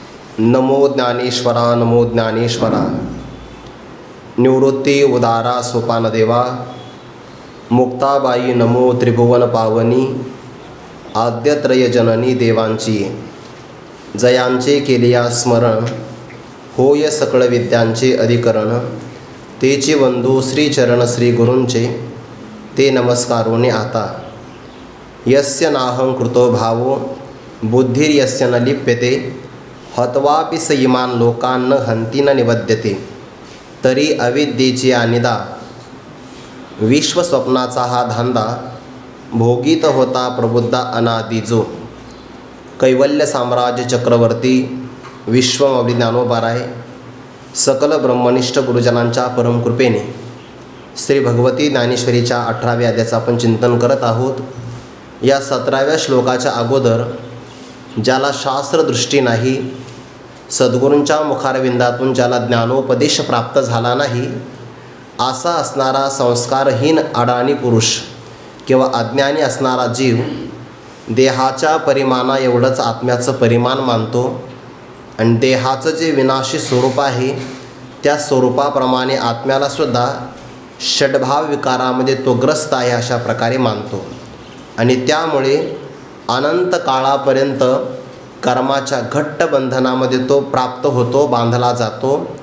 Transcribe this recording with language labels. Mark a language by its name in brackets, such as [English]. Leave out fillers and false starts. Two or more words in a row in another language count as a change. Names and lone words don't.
[Marathi] नमो ज्ञानेश्वरा नमो ज्ञानेश्वरा। निवृत्ती उदारा सोपानदेवा। मुक्ताबाई नमो त्रिभुवन पावनी। आद्यत्रय जननी देवांची जयांचे केलिया स्मरण। होय सकळ विद्यांचे अधिकरण। तेचे वंदू श्रीचरण श्री गुरूंचे ते नमस्कारोने आता। [Sanskrit] यस्य नाहं कृतो भावो बुद्धिर्यस्य न लिप्यते। हत्वापि स इमान् लोकान् न हन्ति न निबध्यते। [Marathi] तरी अविद्येची अनिदा विश्वस्वप्नाचा हा धांदा। भोगीत होता प्रबुद्धा अनादि जो। कैवल्य साम्राज्य चक्रवर्ती विश्वमवली ज्ञानोबाराय सकल ब्रह्मनिष्ठ गुरुजनांच्या परमकृपेने श्री भगवती ज्ञानेश्वरीच्या 18व्या अध्यायाचं आपण चिंतन करत आहोत। या 17व्या श्लोकाच्या अगोदर ज्याला शास्त्रदृष्टी नाही, सद्गुरूंच्या मुखारविंदातून ज्याला ज्ञानोपदेश प्राप्त झाला नाही, असा असणारा संस्कारहीन अडाणी पुरुष किंवा अज्ञानी असणारा जीव देहाच्या परिमाणा एवढंच आत्म्याचं परिमाण मानतो आणि देहाचं जे विनाशी स्वरूप आहे त्या स्वरूपाप्रमाणे आत्म्यालासुद्धा षड्भाव विकारामध्ये तो ग्रस्त आहे अशा प्रकारे मानतो आणि त्यामुळे अनंत काळापर्यंत कर्माच्या घट्ट बंधनामध्ये तो प्राप्त होतो, बांधला जातो।